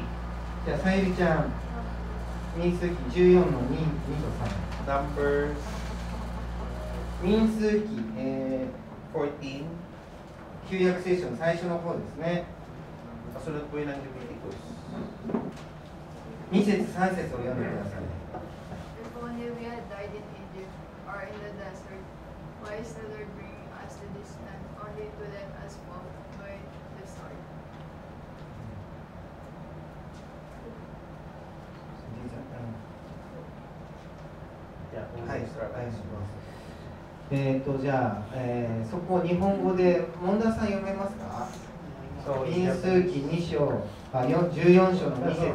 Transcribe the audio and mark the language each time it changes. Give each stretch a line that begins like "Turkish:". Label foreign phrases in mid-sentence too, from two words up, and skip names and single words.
Japanese: じゃあ、さゆりちゃん、民数記14の2、2と
English: Numbers
Japanese: 3。民数記、 14, 旧約聖書の最初の方ですね。
Filipino: kasunod po yun ng Leviticus.
Japanese: 2 節3節を読んでください。
English: If only we had died in Egypt or in the desert, why is the Lord bringing us to this land only to let us fall by the sword?
Japanese: はい、お願いします。じゃあ、そこを日本語で門田さん読めますか？民数記2章、14章の2節。